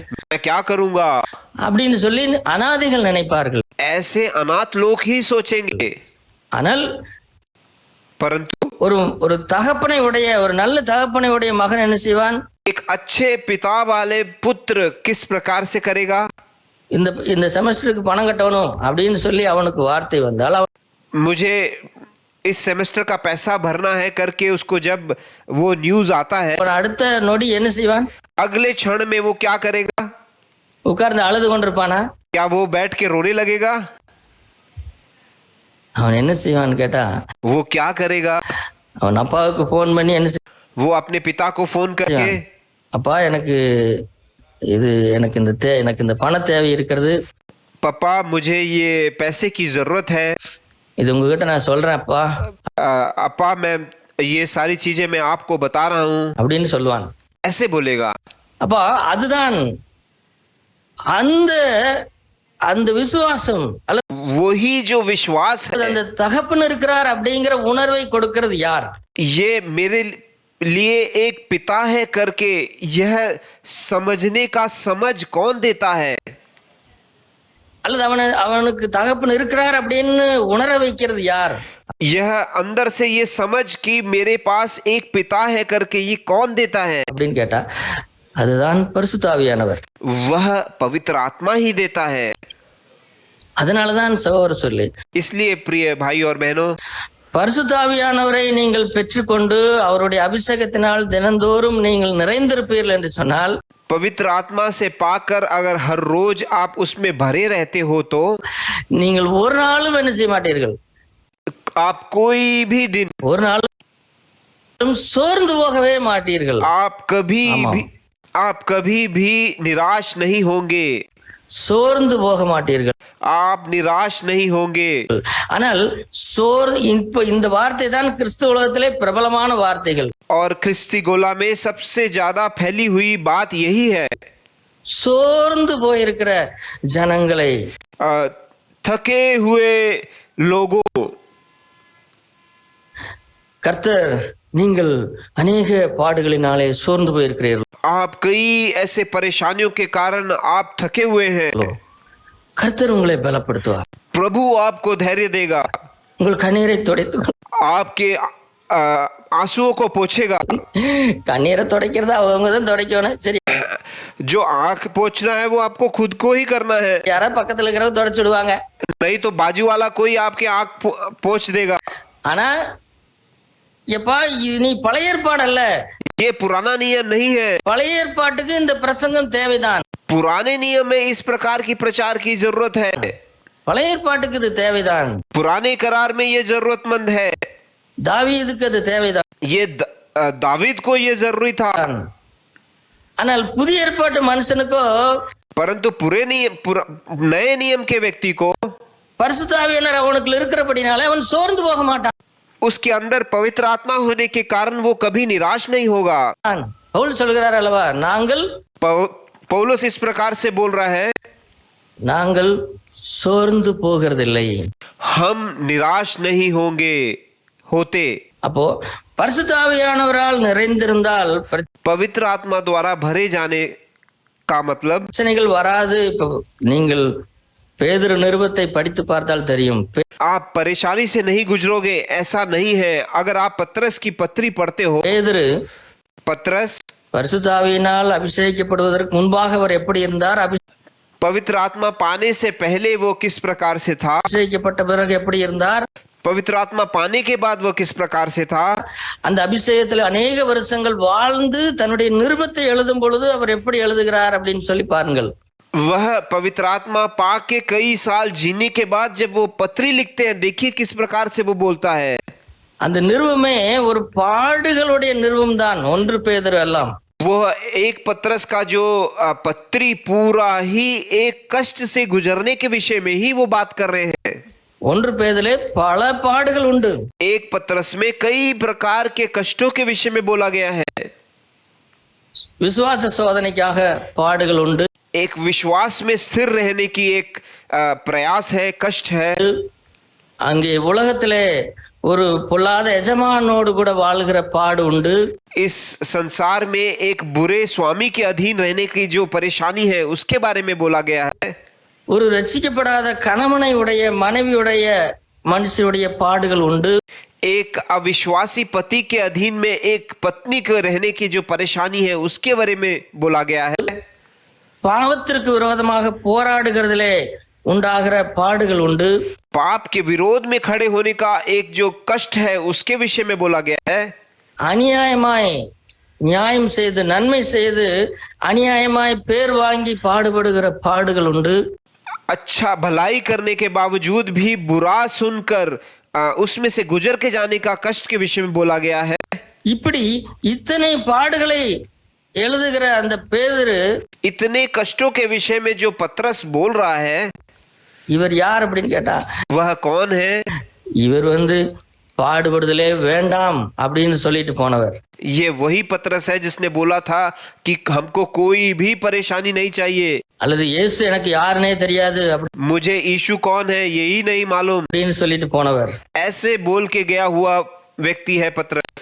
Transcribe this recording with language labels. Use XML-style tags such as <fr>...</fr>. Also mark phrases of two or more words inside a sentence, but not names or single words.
<hi>मैं क्या करूंगा?</hi> <ta>அப்படின்னு சொல்லி அனாதைகள் நினைப்பார்கள்.</ta> <hi>ऐसे अनाथ लोग ही सोचेंगे।</hi> <ta>ஆனால்</ta> <hi>परंतु</hi> <ta>ஒரு தகப்பனை உடைய ஒரு நல்ல தகப்பனை உடைய மகன் என்ன செய்வான்?</ta> <hi>एक अच्छे पिता वाले पुत्र किस प्रकार से करेगा?</hi> <ta>இந்த செமஸ்டருக்கு பணம் கட்டணும் அப்படின்னு சொல்லி அவனுக்கு வார்த்தை வந்தால்,</ta> <hi>मुझे इस सेमेस्टर का पैसा भरना है करके उसको जब वो न्यूज आता है,</hi> <ta>அவன் அடுத்த நொடி என்ன செய்வான்?</ta> <hi>अगले क्षण में वो क्या करेगा?</hi> <ta>உட்கார்ந்து அழுது கொண்டிருப்பானா?</ta> <hi>क्या वो बैठ के रोने लगेगा?</hi> <ta>அவன் என்ன செய்வான்னு கேட்டா,</ta> <hi>वो क्या करेगा?</hi> <ta>அவன் அப்பாவுக்கு போன் பண்ணி என்ன</ta> <hi>वो अपने पिता को फोन करके,</hi> <ta>அப்பா எனக்கு இந்த பண தேவை இருக்கிறது,</ta> <hi>पापा मुझे ये पैसे की जरूरत है,</hi> <ta>இது உங்ககிட்ட நான் சொல்றேன் அப்பா</ta> <hi>अपा मैं ये सारी चीजें मैं आपको बता रहा हूँ,</hi> <ta>அப்படின்னு சொல்லுவான்.</ta> <hi>ऐसे बोलेगा।</hi> <ta>அப்பா அதுதான் அந்த அந்த விசுவாசம் அல்ல,</ta> <hi>वो ही जो विश्वास है,</hi> <ta>அந்த தகப்பன் இருக்கிறார் அப்படிங்கிற உணர்வை கொடுக்கிறது யார்?</ta> <hi>ये मेरे लिए एक पिता है करके यह समझने का समझ कौन देता है?</hi> <ta>அல்லது அவனுக்கு தகப்பன் இருக்கிறார் அப்படின்னு உணர வைக்கிறது யார்?</ta> <hi>यह अंदर से ये समझ कि मेरे पास एक पिता है करके ये कौन देता है?</hi> <ta>அப்படின்னு கேட்டா அதுதான் பரிசுத்த ஆவியானவர்.</ta> <hi>वह पवित्र आत्मा ही देता है.</hi> <ta>அதனாலதான் சகோதர சொல்லி,</ta> <hi>इसलिए प्रिय भाई और बहनों,</hi> <ta>பரிசுத்த ஆவியானவரை நீங்கள் பெற்றுக்கொண்டு அவருடைய அபிஷேகத்தினால் தினந்தோறும் நீங்கள் நிறைந்திருப்பீர்கள் என்று சொன்னால்,</ta> <hi>पवित्र आत्मा से पाकर अगर हर रोज आप उसमें भरे रहते हो तो</hi> <ta>நீங்கள் ஒரு நாளும் என்ன செய்ய மாட்டீர்கள்,</ta> <hi>आप कोई भी दिन,</hi> <ta>ஒரு நாளும் சோர்ந்து போகவே மாட்டீர்கள்.</ta> <hi>आप कभी भी निराश नहीं होंगे.</hi> <ta>சோர்ந்து போக மாட்டீர்கள்.</ta> <hi>आप निराश नहीं होंगे.</hi> <ta>ஆனால் இப்ப இந்த வார்த்தை தான் கிறிஸ்துவ உலகத்திலே பிரபலமான வார்த்தைகள்.</ta> <hi>और ख्रिस्ती गोला में सबसे ज्यादा फैली हुई बात यही है.</hi> <ta>சோர்ந்து போயிருக்கிற ஜனங்களை,</ta> <hi>थके हुए लोगों,</hi> <ta>கர்த்தர் நீங்கள் अनेक பாடுகளினாலே சோர்ந்து போயிருக்கிறீர்கள்,</ta> <hi>आप कई ऐसे परेशानियों के कारण आप थके हुए हैं,</hi> <ta>கர்த்தர் உங்களை பலப்படுத்துவார்.</ta> <hi>प्रभु आपको धैर्य देगा,</hi> <ta>உங்கள் கண்ணீரை துடைத்து,</ta> <hi>आपके आंसुओं को पोंछेगा.</hi> <ta>கண்ணீரை துடைக்கிறதா அவங்க தான் துடைக்கணும். சரி,</ta> <hi>जो आंख पोंछना है वो आपको खुद को ही करना है,</hi> <ta>யாரா பக்கத்துல இருக்கிறவங்க துடைச்சிடுவாங்க.</ta> <hi>नहीं तो बाजू वाला कोई आपके आंख पोंछ देगा.</hi> <ta>ஆனா எப்பா இது நீ பழைய ஏற்பாடு அல்ல,</ta> <hi>ये पुराना नियम नहीं है.</hi> <ta>பழைய ஏற்பாட்டுக்கு இந்த பிரசங்கம் தேவைதான்.</ta> <hi>पुराने नियम में इस प्रकार की प्रचार की जरूरत है.</hi> <ta>பழைய ஏற்பாட்டுக்கு இது தேவைதான்.</ta> <hi>पुराने करार में ये जरूरतमंद है.</hi> <ta>தாவீதுக்கு அது தேவைதான்.</ta> <hi>ये दावीद को ये जरूरी था.</hi> <ta>ஆனால் புதிய ஏற்பாட்டு மனுஷனுக்கோ,</ta> <hi>परंतु नए नियम के व्यक्ति को</hi> <ta>பரிசுத்த ஆவியானவர் அவனுக்கு இருக்கிறபடினால அவன் சோர்ந்து போக மாட்டான்.</ta> <hi>उसके अंदर पवित्र आत्मा होने के कारण वो कभी निराश नहीं होगा.</hi> <ta>பவுல் சொல்கிறார் அல்லவா, நாங்கள்</ta> <hi>पौलुस इस प्रकार से बोल रहा है,</hi> <ta>நாங்கள் சோர்ந்து போகிறதில்லை,</ta> <hi>हम निराश नहीं होते.</hi> <ta>அப்போ பரிசுத்த ஆவியானவரால் நிறைந்திருந்தால்</ta> <hi>पवित्र आत्मा द्वारा भरे जाने का मतलब</hi> <ta>பிரச்சனைகள் வராது. இப்போ நீங்கள் பேதுரு நிருபத்தை படித்து பார்த்தால் தெரியும்.</ta> <hi>आप परेशानी से नहीं गुजरोगे, ऐसा नहीं है. अगर आप पत्रस की पत्री पढ़ते हो,</hi> <ta>பேதுரு</ta> <hi>पत्रस</hi> <ta>பரிசுத்த ஆவியினால் அபிஷேகிக்கப்படுவதற்கு முன்பாக அவர் எப்படி இருந்தார்,</ta> <hi>पवित्र आत्मा पाने से पहले वो किस प्रकार से था,</hi> <ta>அபிஷேகிக்கப்பட்ட பிறகு எப்படி இருந்தார்,</ta> <hi>पवित्र आत्मा पाने के बाद वो किस प्रकार से था.</hi> <ta>அந்த அபிஷேகத்தில் अनेक வருஷங்கள் வாழ்ந்து தன்னுடைய நிருபத்தை எழுதும் பொழுது அவர் எப்படி எழுதுகிறார் அப்படின்னு சொல்லி பாருங்கள்.</ta> <hi>वह पवित्र आत्मा पाके कई साल जीने के बाद जब वो पत्री लिखते हैं, देखिए किस प्रकार से वो बोलता है.</hi> <ta>அந்த நிருபமே ஒரு பாடுகளுடைய நிருபம் தான். 1 பேதுரு எல்லாம்</ta> <hi>वो एक पत्रस का जो पत्री पूरा ही एक कष्ट से गुजरने के विषय में ही वो बात कर रहे हैं.</hi> <ta>1 பேதுருவிலே பல பாடுகள் உண்டு.</ta> <hi>एक पत्रस में कई प्रकार के कष्टों के विषय में बोला गया है.</hi> <ta>விசுவாச சோதனைக்காக பாடுகள் உண்டு.</ta> <hi>एक विश्वास में स्थिर रहने की एक प्रयास है, कष्ट है.</hi> <ta>அங்கே உலகத்திலே ஒரு பொல்லாத எஜமானோடு கூட வாழ்கிற பாடு உண்டு.</ta> <hi>इस संसार में एक बुरे स्वामी के अधीन रहने की जो परेशानी है उसके बारे में बोला गया है.</hi> <ta>ஒரு ரட்சிக்கப்படாத கணவனை உடைய மனைவியுடைய மனுஷனுடைய பாடுகள் உண்டு.</ta> <hi>एक अविश्वासी पति के अधीन में एक पत्नी के रहने की जो परेशानी है उसके बारे में बोला गया है.</hi> <ta>பாவத்திற்கு விரோதமாக போராடுகிறதிலே உண்டாகிற பாடுகள் உண்டு.</ta> <hi>पाप के विरोध में खड़े होने का एक जो कष्ट है उसके विषय में बोला गया है.</hi> <ta>அநியாயமாய் நியாயம் செய்து நன்மை செய்து அநியாயமாய் பேர் வாங்கி பாடுபடுகிற பாடுகள் உண்டு.</ta> <hi>अच्छा भलाई करने के बावजूद भी बुरा सुनकर उसमें से गुजर के जाने का कष्ट के विषय में बोला गया है.</hi> <ta>இப்படி இத்தனை பாடுகளை எழுதுகிற அந்த பேதுரு,</ta> <hi>इतने कष्टों के विषय में जो पत्रस बोल रहा है,</hi> <ta>இவர் யார் அப்படின்னு கேட்டா,</ta> <hi>वह कौन है?</hi> <ta>இவர் பாடுபடுதலே வேண்டாம் அப்படின்னு சொல்லிட்டு போனவர்.</ta> <hi>ये वही पतरस है जिसने बोला था कि हमको कोई भी परेशानी नहीं चाहिए,</hi> <ta>அல்லது இயேசு எனக்கு யாருன்னே தெரியாது</ta> <hi>मुझे यीशु कौन है यही नहीं मालूम,</hi> <ta>அப்படின்னு சொல்லிட்டு போனவர்.</ta> <hi>ऐसे बोल के गया हुआ व्यक्ति है पतरस।</hi>